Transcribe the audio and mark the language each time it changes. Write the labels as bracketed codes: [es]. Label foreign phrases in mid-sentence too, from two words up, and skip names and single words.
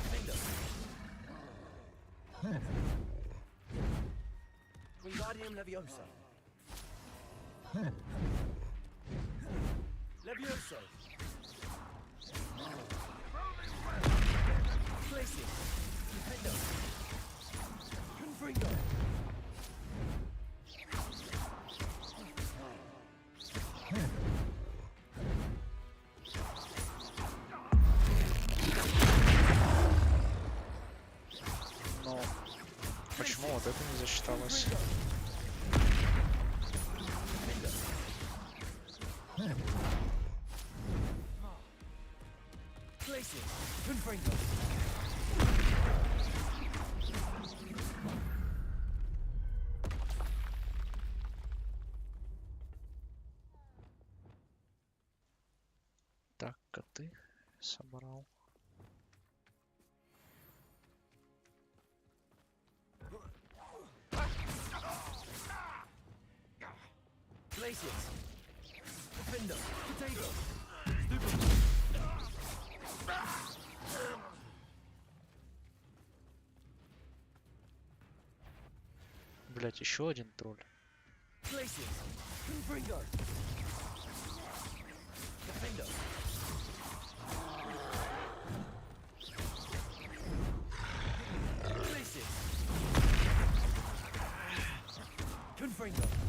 [en] Wingardium Leviosa. Levioso. Glacier. Defender. Confringo. [ru] Но почему вот это не засчиталось? [en] Glacier. Confringo. [ru] Так, коты собрал. [en] Glaciers. Defender. Potato. [ru] Блять, еще один тролль. [en] Glaciers. Confringo. Defender. Glaciers. Confringo.